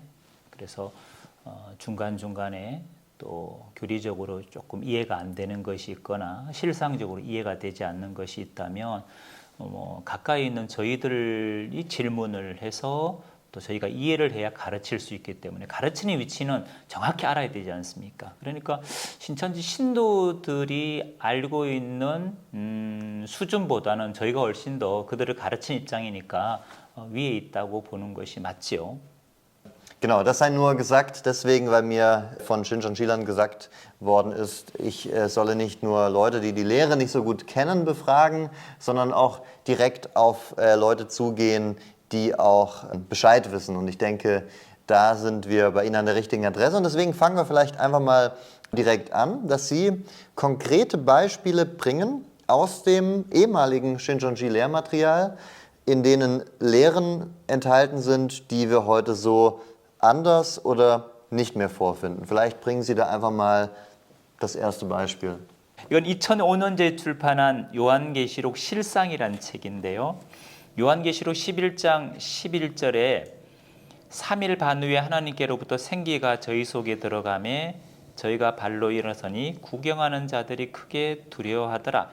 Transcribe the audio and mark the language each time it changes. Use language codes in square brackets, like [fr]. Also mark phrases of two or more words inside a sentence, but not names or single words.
[ko] 그래서 중간중간에 또 교리적으로 조금 이해가 안 되는 것이 있거나 실상적으로 이해가 되지 않는 것이 있다면 가까이 있는 저희들이 질문을 해서 또 저희가 이해를 해야 가르칠 수 있기 때문에 가르치는 위치는 정확히 알아야 되지 않습니까? 그러니까 신천지 신도들이 알고 있는 수준보다는 저희가 훨씬 더 그들을 가르치는 입장이니까 위에 있다고 보는 것이 맞지요. [de] Genau, das sei nur gesagt, deswegen, weil mir von Shincheonji-Lern gesagt worden ist, ich solle nicht nur Leute, die die Lehre nicht so gut kennen, befragen, sondern auch direkt auf Leute zugehen, die auch Bescheid wissen. Und ich denke, da sind wir bei Ihnen an der richtigen Adresse. Und deswegen fangen wir vielleicht einfach mal direkt an, dass Sie konkrete Beispiele bringen aus dem ehemaligen Shincheonji-Lehrmaterial, in denen Lehren enthalten sind, die wir heute so anders oder nicht mehr vorfinden. Vielleicht bringen Sie da einfach mal das erste Beispiel. [ko] 이건 2005년도에 출판한 요한계시록 실상이라는 책인데요. 요한계시록 11장 11절에 3일 반 후에 하나님께로부터 생기가 저희 속에 들어가매 저희가 발로 일어서니 구경하는 자들이 크게 두려워하더라.